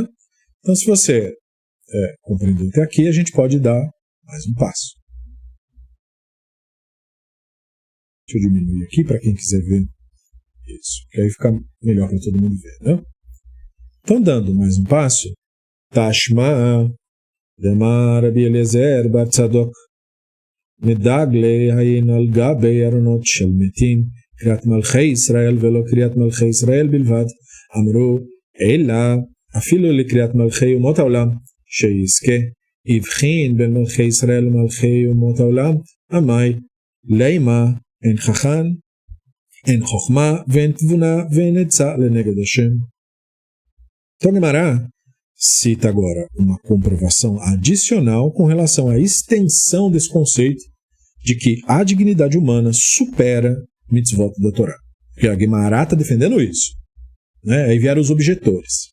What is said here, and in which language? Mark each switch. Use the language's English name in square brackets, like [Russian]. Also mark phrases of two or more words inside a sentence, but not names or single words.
[Portuguese] Então, se você compreendeu até aqui, a gente pode dar mais um passo. Deixa eu diminuir aqui para quem quiser ver isso, que aí fica melhor para todo mundo ver. Né? Então, dando mais um passo, [Hebrew] תא שמע דאמר רבי אליעזר בר צדוק מדלגין היינו על גבי ארונות של מתים לקראת מלכי ישראל ולא לקראת מלכי ישראל בלבד אמרו אלא אפילו לקראת מלכי אומות העולם שאם יזכה יבחין בין מלכי ישראל ומלכי אומות העולם אמאי לימא אין חכם אין חכמה ואין תבונה ואין עצה לנגד ה. [Portuguese] Então, Gemara cita agora uma comprovação adicional com relação à extensão desse conceito de que a dignidade humana supera mitzvot da Torá. Porque a Gemara está defendendo isso. Né? Aí vieram os objetores.